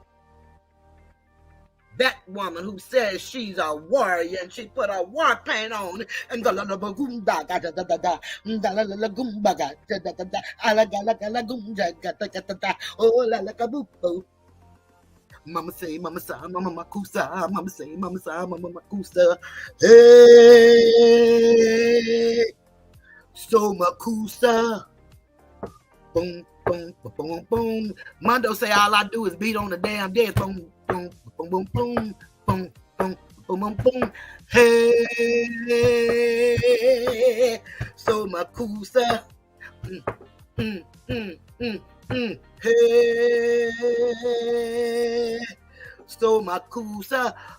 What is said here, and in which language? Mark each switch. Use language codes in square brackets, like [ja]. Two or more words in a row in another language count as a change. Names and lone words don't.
[en] That woman who says she's a warrior and she put a war paint on and Mama say, mama sa, mama makusa, mama say, mama sa, mama makusa. Hey, so makusa. Boom, boom, boom, boom. Mondo say all I do is beat on the damn desk. Boom, boom, boom, boom, boom, boom, boom, boom, boom, boom. Hey, so makusa. Hey, so makusa.